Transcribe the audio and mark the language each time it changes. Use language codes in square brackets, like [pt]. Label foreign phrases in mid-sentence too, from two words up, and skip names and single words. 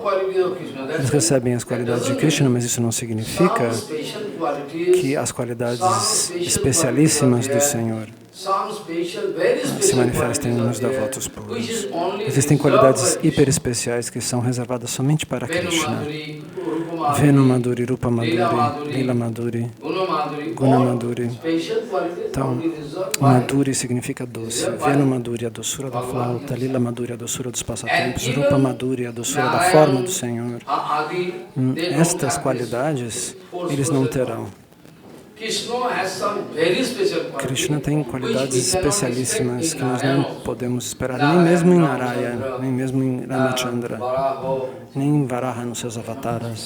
[pt] Eles recebem as qualidades de Krishna, mas isso não significa que as qualidades especialíssimas do Senhor se manifestem nos devotos puros. Existem qualidades hiper especiais que são reservadas somente para Krishna. [sa] Venu Madhuri, Rupa Madhuri, Lila Madhuri, Guna Madhuri. [pt] Então, Madhuri significa doce. [sa] Venu Madhuri, [pt] a doçura da flauta. [sa] Lila Madhuri, [pt] a doçura dos passatempos. [sa] Rupa Madhuri, [pt] a doçura da forma do Senhor. Estas qualidades, eles não terão. Krishna tem qualidades especialíssimas que nós não podemos esperar, nem mesmo em Narayana, nem mesmo em Ramachandra, nem em Varaha nos seus avataras.